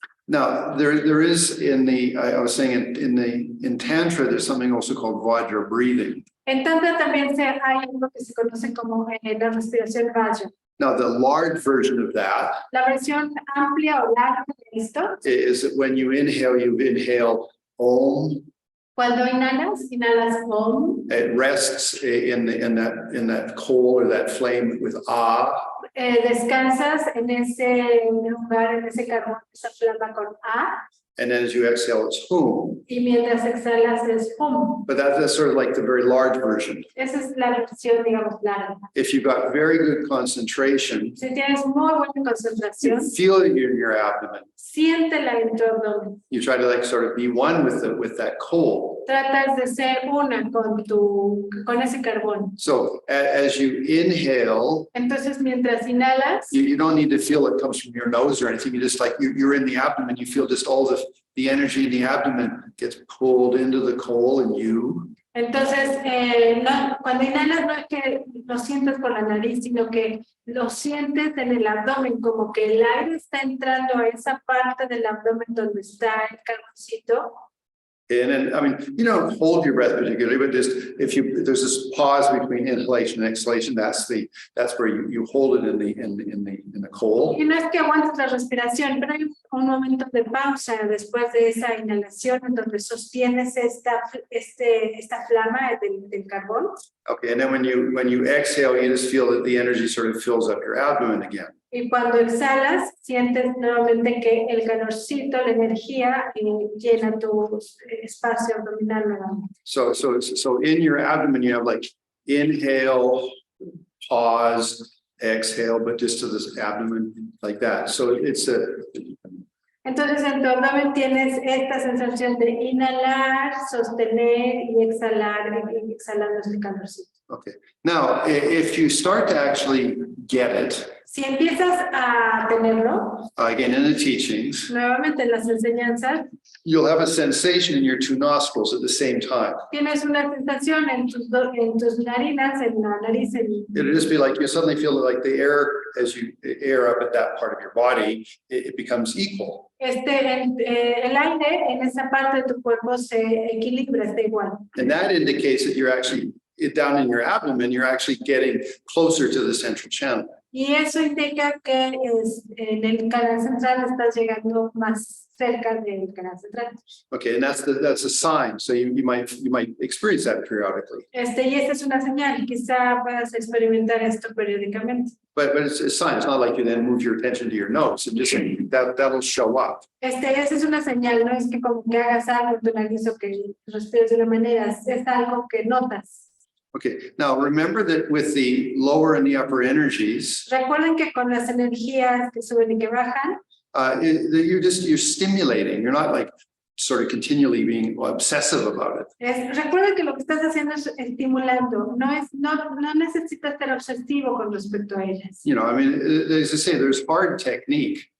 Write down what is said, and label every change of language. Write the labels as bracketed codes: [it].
[en] Now, there is I was saying in Tantra, there's something also called Vajra breathing. [es] En Tantra también hay algo que se conoce como la respiración Vajra. [en] Now, the large version of that [es] La versión amplia o larga de esto, [en] is that when you inhale Om. [es] cuando inhalas Om. [en] It rests in that coal or that flame with Ah. [es] Descansas en ese lugar, en ese carbón, esa flama con A. [en] And then as you exhale, it's Hum. [es] Y mientras exhalas es Hum. [en] But that's sort of like the very large version. [es] Esa es la versión, digamos, larga. [en] If you've got very good concentration, [es] Si tienes muy buena concentración, [en] you feel it in your abdomen. [es] siéntela en tu abdomen. [en] You try to like sort of be one with that coal. [es] tratas de ser una con ese carbón. [en] So as you inhale, [es] Entonces, mientras inhalas, [en] you don't need to feel it comes from your nose or anything. You just like you're in the abdomen, you feel just all the energy in the abdomen gets pulled into the coal and you. [es] entonces, cuando inhalas no es que lo sientes por la nariz, sino que lo sientes en el abdomen, como que el aire está entrando a esa parte del abdomen donde está el carboncito. [en] And then, I mean, you don't hold your breath particularly, but just if there's this pause between inhalation and exhalation, that's where you hold it in the coal. [es] Y no es que aguantes la respiración, pero hay un momento de pausa después de esa inhalación en donde sostienes esta flama del carbón. [en] Okay, and then when you exhale, you just feel that the energy sort of fills up your abdomen again. [es] Y cuando exhalas, sientes nuevamente que el calorcito, la energía llena tu espacio abdominal nuevamente. [en] So in your abdomen, you have like inhale, pause, exhale, but just to this abdomen like that. So it's [es] Entonces en tu abdomen tienes esta sensación de inhalar, sostener y exhalar, exhalando este calorcito. okay. [en] Now, if you start to actually get it, [es] Si empiezas a tenerlo, [en] again in the teachings, [es] nuevamente en las enseñanzas, [en] you'll have a sensation in your two nostrils at the same time. [es] tienes una sensación en tus narinas, en la nariz. [en] It'll just be like you suddenly feel like the air, as you air up at that part of your body, it becomes equal. [es] El aire en esa parte de tu cuerpo se equilibra, está igual. [en] And that indicates that you're actually down in your abdomen, you're actually getting closer to the central channel. [es] Y eso indica que en el canal central estás llegando más cerca del canal central. [en] Okay, and that's a sign. So you might experience that periodically. [es] Y esta es una señal, quizá puedas experimentar esto periódicamente. [en] But it's a sign. It's not like you then move your attention to your nose. And just that'll show up. [es] Esta es una señal, no es que como que hagas algo en tu nariz o que respires de una manera, es algo que notas. [en] Okay, now remember that with the lower and the upper energies, [es] Recuerden que con las energías que suben y que bajan, [en] you're stimulating. You're not like sort of continually being obsessive about it. [es] Recuerden que lo que estás haciendo es estimulando, no necesitas ser obsesivo con respecto a ellas. [en] You know, I mean, as I say, there's hard technique.